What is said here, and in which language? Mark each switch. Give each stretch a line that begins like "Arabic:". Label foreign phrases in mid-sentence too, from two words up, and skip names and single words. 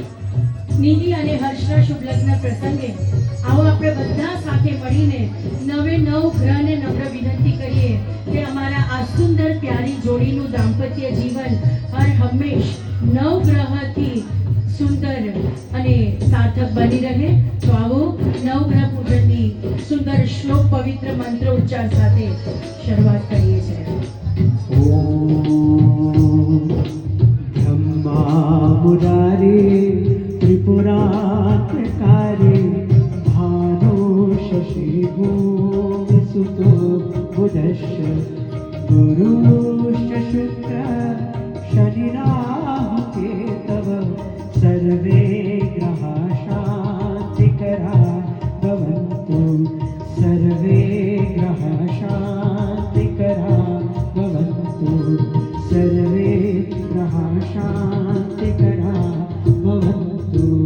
Gujarati: નિધિ અને હર્ષના શુભ લગ્ન પ્રસંગે આવો આપણે બધા સાથે મળીને 9 ગ્રહને નમ્ર વિનંતી કરીએ કે અમારા આ સુંદર પ્યારી જોડીનું દાંપત્ય જીવન હર હંમેશ 9 ગ્રહથી સુંદર અને સાર્થક બની રહે. તો આવો નવગ્રહ પૂજનની સુંદર શ્લોક પવિત્ર મંત્ર ઉચ્ચાર સાથે શરૂઆત કરીએ છીએ.
Sanskrit: ब्रह्मा मुरारे त्रिपुरान्तकारे भानु शशि भूमिसुतो बुधश्च गुरुश्च शुक्र शनिराहु केतव सर्वे ग्रहा शान्तिकरा भवन्तु सर्वे ग्रहा शान्तिकरा भवन्तु सर्वे ग्रहा शान्तिकरा भवन्तु.